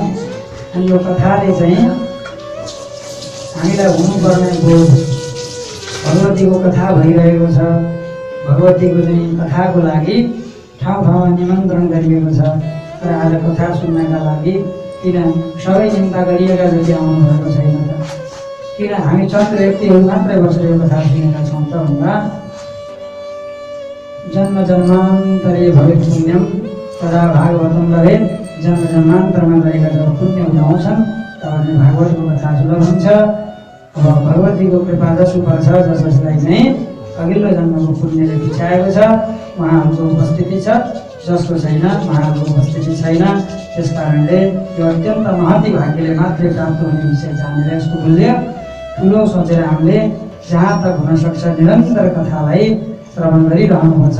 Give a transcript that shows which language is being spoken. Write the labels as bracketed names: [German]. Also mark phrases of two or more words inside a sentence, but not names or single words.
[Nepali] अनि यो कथाले चाहिँ हामीलाई हुनुपर्ने बोध, भगवतीको कथा भइरहेको छ। भगवतीको चाहिँ कथाको लागि ठाउँ ठाउँमा निमन्त्रण गरिएको छ। तर आज कथा सुन्नका लागि किन सबै चिन्ता गरिएका जति आउनु भएको छैन त? किन हामी चन्द्र व्यक्तिहरू मात्रै बसेर यो कथा सुनेका छौँ त भन्दा [Sanskrit] जन्म जन्मान्तरे भवेत् पुण्यम तदा भागवतम लभेत्। [Nepali] जन्म जन्मान्तरमा गरेका जब पुण्यहरू आउँछन् तब चाहिँ भागवतको कथा सुलभ हुन्छ। अब भगवतीको कृपा जसो पर्छ, जसलाई चाहिँ अघिल्लो जन्मको पुण्यले खिचाएको छ उहाँहरूको उपस्थिति छ, जसको छैन उहाँहरूको उपस्थिति छैन। त्यस कारणले यो अत्यन्त महती भाग्यले मात्रै प्राप्त हुने विषय जानेर यसको मूल्य ठुलो सोचेर हामीले जहाँ तक हुनसक्छ निरन्तर कथालाई श्रवण गरिरहनुपर्छ।